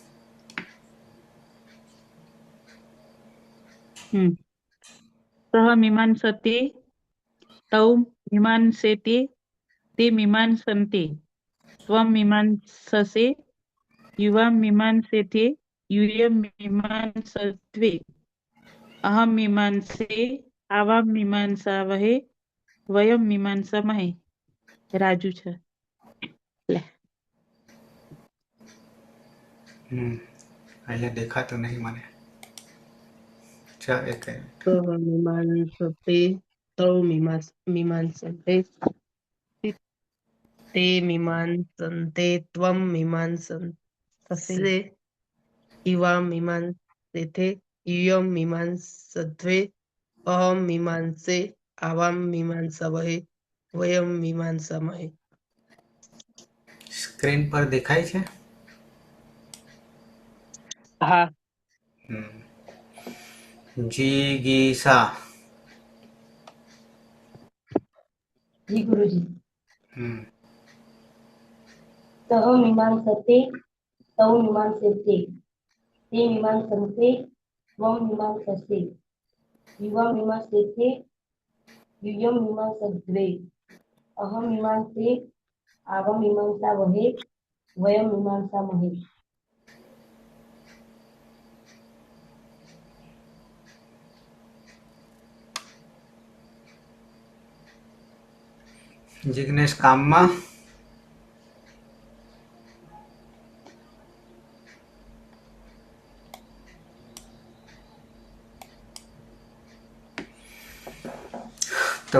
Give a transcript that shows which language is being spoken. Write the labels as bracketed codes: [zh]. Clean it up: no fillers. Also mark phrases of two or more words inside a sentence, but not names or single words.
[sa] सः मीमांसते तौ मीमांसेते ते मीमांसन्ते. त्वं मीमांससे युवां मीमांसेथे यूयं मीमांसद्वे. अहं मीमांसे आवां मीमांसावहे वयं मीमांसामहे. [gu] રાજુ છે. અહીંયા દેખાતું નહીં મને. ચાલ એક [sa] मीमांसते तौ मीमांसते ते मीमांसन्ते त्वं मीमांससे युवां मीमांसेथे यूयं मीमांसद्वे. अहं मीमांसे आवां मीमांसावहे वयं मीमांसामहे. [gu] સ્ક્રીન પર દેખાય છે. હા. જીગીસા. जी गुरुजी. [sa] सह मीमांसते तौ मीमांसेते ते मीमांसन्ते त्वं मीमांससे युवां मीमांसेथे यूयं मीमांसद्वे. अहं मीमांसे आवां मीमांसावहे वयं मीमांसामहे. [gu] જિગ્નેશ કામમાં. તો